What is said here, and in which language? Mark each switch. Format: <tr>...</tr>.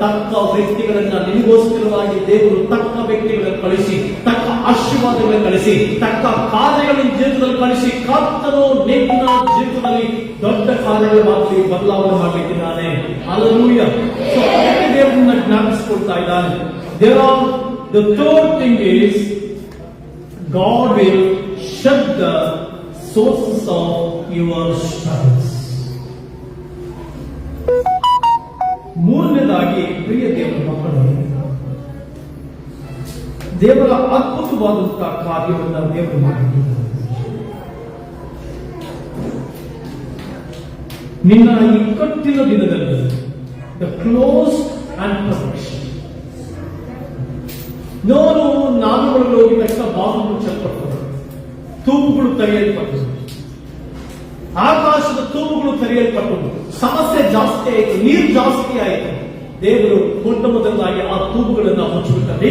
<kn>ತಕ್ಕ ವ್ಯಕ್ತಿಗಳನ್ನ ನಿನಗೋಸ್ಕರವಾಗಿ ದೇವರು ತಕ್ಕ ವ್ಯಕ್ತಿಗಳನ್ನು ಕಳಿಸಿ, ತಕ್ಕ ಆಶೀರ್ವಾದಗಳನ್ನು ಕಳಿಸಿ, ತಕ್ಕ ಕಾರ್ಯಗಳನ್ನು ಜೀವಿತದಲ್ಲಿ ಕಳಿಸಿ, ಕರ್ತನು ನಿನ್ನ ಜೀವಿತದಲ್ಲಿ ದೊಡ್ಡ ಕಾರ್ಯಗಳು ಮಾಡಿ ಬದಲಾವಣೆ ಮಾಡಲಿಕ್ಕಿದ್ದಾನೆ. ಹಲ್ಲೆಲೂಯಾ. ಸೊ ಅದಕ್ಕೆ ದೇವರನ್ನ ಜ್ಞಾಪಿಸಿಕೊಳ್ತಾ ಇದ್ದಾನೆ.</kn> <en>The third thing is God will shut the sources of your struggles.</en> <kn>ಮೂರನೇದಾಗಿ ಪ್ರಿಯ ದೇವರ ಮಕ್ಕಳು, ದೇವರ ಅದ್ಭುತವಾದಂತಹ ಕಾರ್ಯವನ್ನು ದೇವರು ಮಾಡಿದ್ದಾರೆ. ನಿನ್ನ ಇಕ್ಕಟ್ಟಿನ ದಿನದಲ್ಲಿ</kn> <en>the close and protection.</en> <kn>ನಾನುಗಳು ಹೋಗಿ ತಕ್ಷಣ ಬಾಗಿಲು ಮುಚ್ಚಲ್ಪಟ್ಟರು, ತೂಪುಗಳು ತೆರೆಯಲ್ಪಟ್ಟರು, ಆಕಾಶದ ತೂಪುಗಳು ತೆರೆಯಲ್ಪಟ್ಟರು, ಸಮಸ್ಯೆ ಜಾಸ್ತಿ ಆಯಿತು, ನೀರು ಜಾಸ್ತಿ ಆಯಿತು. ದೇವರು ಮೊಟ್ಟ ಮೊದಲಾಗಿ ಆ ತೂಪುಗಳನ್ನು ಮುಚ್ಚಿಬಿಟ್ಟ.</kn>